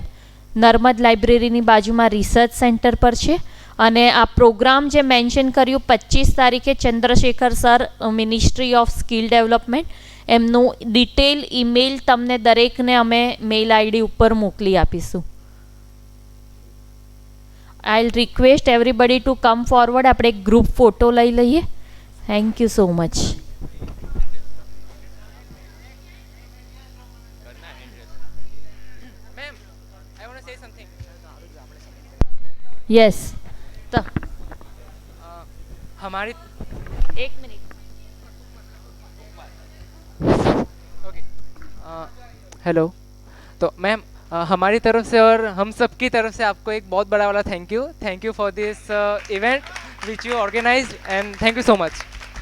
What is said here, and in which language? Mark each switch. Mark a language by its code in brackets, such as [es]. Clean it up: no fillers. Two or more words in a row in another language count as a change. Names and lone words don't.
[gu] નર્મદ લાઇબ્રેરીની બાજુમાં રિસર્ચ સેન્ટર પર છે. અને આ પ્રોગ્રામ જે મેન્શન કર્યું 25 તારીખે ચંદ્રશેખર સર, મિનિસ્ટ્રી ઓફ સ્કિલ ડેવલપમેન્ટ, એમનું [en] detail email [gu] તમને દરેકને અમે [en] mail ID [gu] ઉપર મોકલી આપીશું. [en] I'll request everybody to come forward. [gu] આપણે એક ગ્રુપ ફોટો લઈ લઈએ. [en] thank you so much. Ma'am, I want to say something. [gu] યસ. તો [hi] हमारी [gu] એક મિનિટ. [en] okay, hello. [hi] तो मैम, हमारी तरफ से और हम सब की तरफ से आपको एक बहुत बड़ा वाला [en] thank you for this event which you organized, and thank you so much.